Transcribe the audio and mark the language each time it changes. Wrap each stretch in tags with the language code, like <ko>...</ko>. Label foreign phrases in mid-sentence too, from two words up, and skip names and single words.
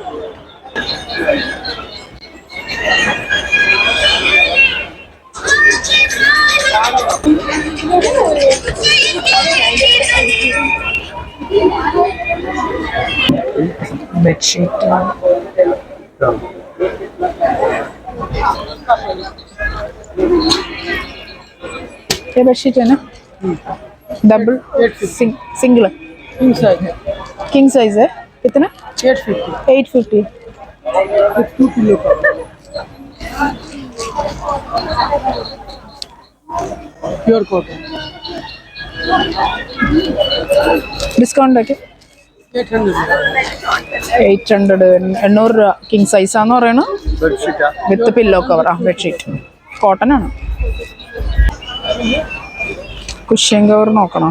<hi>ബെഡ്ഷീറ്റ് ये बेडशीट है ना,</hi> <en>double single king size</en> <hi>है. कितना? 850. 2 किलो का</hi> <en>pure cotton.</en> <hi>डिस्काउंट है क्या?</hi> <ml>800. 800 രൂപ.</ml> <en>king size</en> <ml>ആണെന്ന് പറയണു.</ml> <en>with pillow cover.</en> <ml>ആ</ml> <en>bedsheet cotton</en> <ml>ആണ്.</ml> <en>cushion cover</en> <ml>നോക്കണം.</ml>